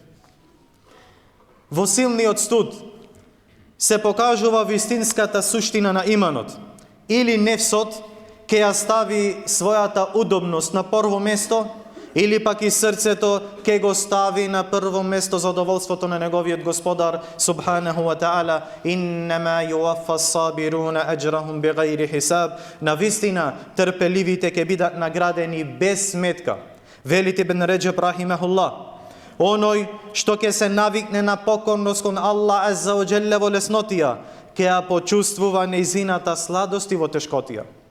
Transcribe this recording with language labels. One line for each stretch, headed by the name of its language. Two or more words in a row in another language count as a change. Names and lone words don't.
Macedonian: Во силниот студ се покажува вистинската суштина на иманот. Или нефсот ке ја стави својата удобност на прво место, или пак и срцето ке го стави на прво место задоволството на неговиот Господар
Arabic: سبحانه وتعالى. إنما يوفى الصابرون أجرهم بغير حساب.
Macedonian: Навистина трпеливите ке бидат наградени без сметка. Велите Ибн Реџеб рахимахуллах, оној што ќе се навикне на покорност кон Аллах
Arabic: عز وجل
Macedonian: во леснотија, ќе ја почувствува нејзината сладост и во тешкотија.